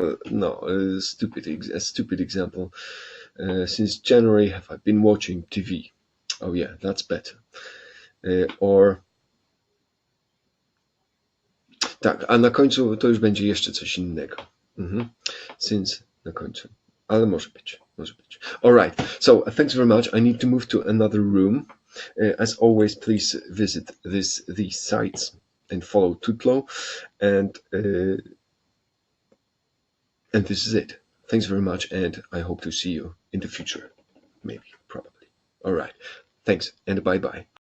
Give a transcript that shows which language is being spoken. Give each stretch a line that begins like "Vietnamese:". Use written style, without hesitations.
English: No, a stupid example. Since January have I been watching TV. Oh yeah, that's better.
Polish: Or tak, a na końcu to już będzie jeszcze coś innego. Since na końcu. Ale może być.
English: Alright, so thanks very much. I need to move to another room. As always, please visit these sites and follow Tutlo. And this is it. Thanks very much, and I hope to see you in the future. Maybe, probably. Alright, thanks, and bye-bye.